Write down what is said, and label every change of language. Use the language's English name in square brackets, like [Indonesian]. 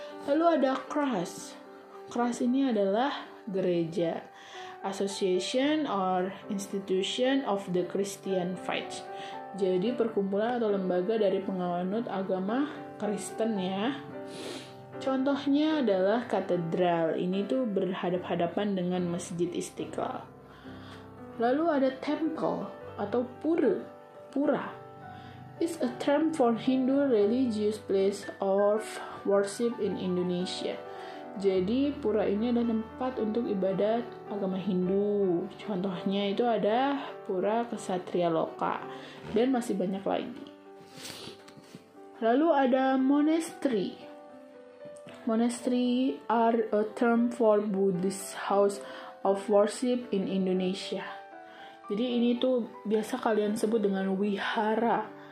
[Indonesian] Lalu ada KRAS. KRAS ini adalah gereja, [English] Association or Institution of the Christian Faith. [Indonesian] Jadi perkumpulan atau lembaga dari penganut agama Kristen ya. Contohnya adalah katedral. Ini tuh berhadap-hadapan dengan Masjid Istiqlal. Lalu ada [English] temple atau pura is a term for Hindu religious place of worship in Indonesia. [Indonesian] Jadi pura ini adalah tempat untuk ibadat agama Hindu. Contohnya itu ada Pura Kesatria Loka dan masih banyak lagi. Lalu ada monastery. [English] Monastery are a term for Buddhist house of worship in Indonesia. [Indonesian] Jadi ini tuh biasa kalian sebut dengan wihara.